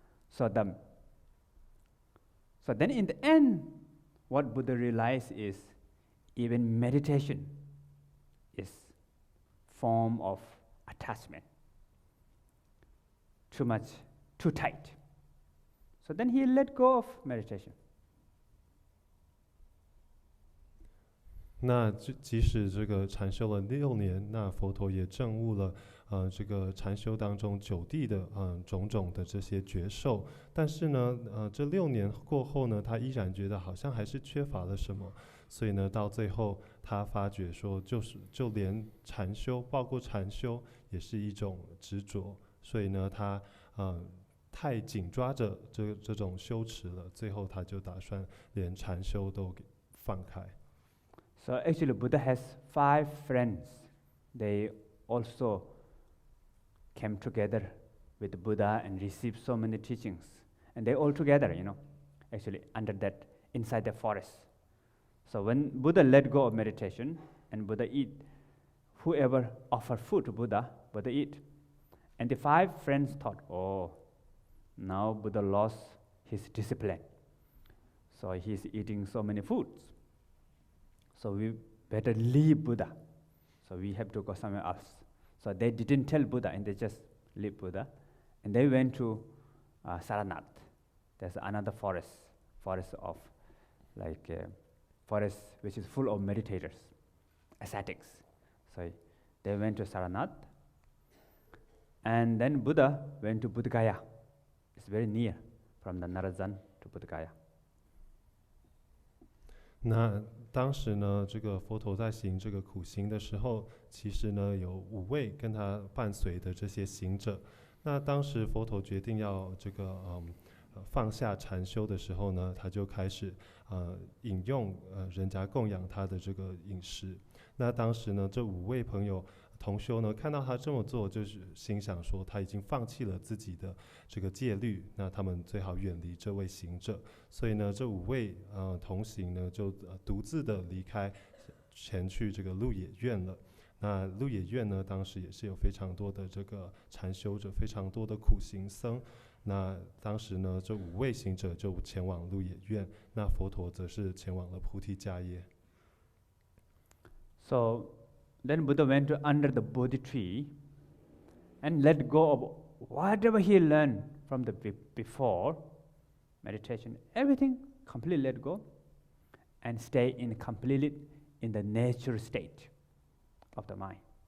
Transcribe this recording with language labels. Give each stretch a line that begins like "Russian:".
English: So then in the end, what Buddha realized is even meditation is form of attachment. Too much, too tight. So then he let go of meditation.
Chinese: 那即使这个禅修了6年，那佛陀也证悟了这个禅修当中9地的种种的这些觉受，但是呢这6年过后呢，他依然觉得好像还是缺乏了什么，所以呢到最后他发觉说，就连禅修，包括禅修也是一种执着，所以呢他太紧抓着这种修持了，最后他就打算连禅修都给放开。
English: So actually Buddha has 5 friends. They also came together with Buddha and received so many teachings. And they all together, actually under that, inside the forest. So when Buddha let go of meditation and Buddha eat, whoever offered food to Buddha eat. And the 5 friends thought, oh, now Buddha lost his discipline. So he's eating so many foods. So we better leave Buddha. So we have to go somewhere else. So they didn't tell Buddha, and they just leave Buddha. And they went to Saranath. There's another forest of forest which is full of meditators, ascetics. So they went to Saranath. And then Buddha went to Buddhagaya. It's very near from the Narazan to Buddhagaya.
Chinese: 那当时呢，这个佛陀在行这个苦行的时候，其实呢有5位跟他伴随的这些行者。那当时佛陀决定要这个放下禅修的时候呢，他就开始引用人家供养他的这个饮食。那当时呢，这5位朋友同修呢，看到他这么做，就是心想说他已经放弃了自己的这个戒律，那他们最好远离这位行者。所以呢，这5位同行呢，就独自的离开，前去这个鹿野苑了。那鹿野苑呢，当时也是有非常多的这个禅修者，非常多的苦行僧。那当时呢，这5位行者就前往鹿野苑，那佛陀则是前往了菩提迦耶。
English: So then Buddha went to under the Bodhi tree and let go of whatever he learned from the before meditation, everything completely let go and stay completely in the natural state of the mind.